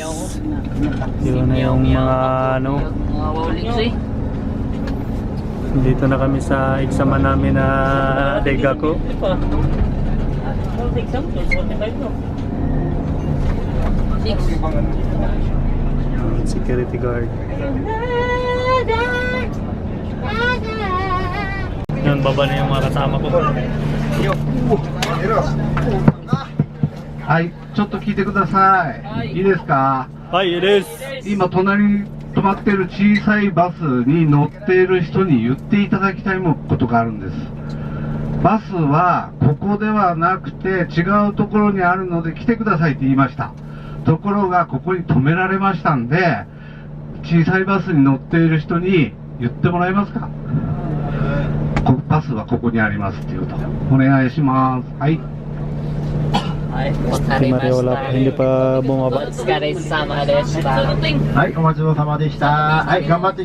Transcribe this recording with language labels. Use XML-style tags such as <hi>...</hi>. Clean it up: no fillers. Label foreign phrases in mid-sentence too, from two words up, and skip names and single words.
<tl>Yun na yung mga dito na kami sa exam namin na Daigaku. Security guard. Yun, baba na yung mga kasama ko.</tl> <ja>はい、ちょっと聞いてください。いいですか？はい、いいです。今隣に止まっている小さいバスに乗っている人に言っていただきたいことがあるんです。バスはここではなくて違うところにあるので来てくださいって言いました。ところがここに止められましたんで、小さいバスに乗っている人に言ってもらえますか？バスはここにありますっていうとお願いします。はい。はい、お疲れ様でした。はい、お待ちどうさまでした。はい、頑張って。</ja>